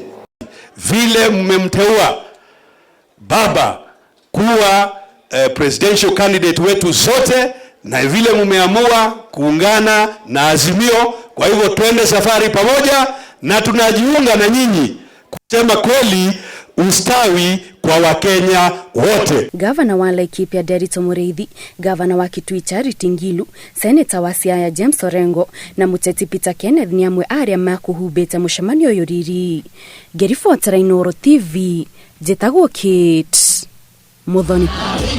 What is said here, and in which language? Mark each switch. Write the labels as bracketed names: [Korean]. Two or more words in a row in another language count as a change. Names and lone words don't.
[Swahili] Vile mmemteua baba kuwa [English] presidential candidate [Swahili] wetu zote, na vile mmeamua kuungana na Azimio, kwa hivyo twende safari pamoja na tunajiunga na nyinyi kusema kweli ustawi kwa Wakenya wote. [Kikuyu] Gavana wa Laikipia Derito Mureithi, gavana wa Kitui Charity Ngilu, seneta wa Siaya James Orengo na muteti Peter Kenneth ni amwe arĩa makuhubĩte mũcemanio ũyũ riri. Ngĩribotera Inooro TV, njĩtagwo Kate Muthoni.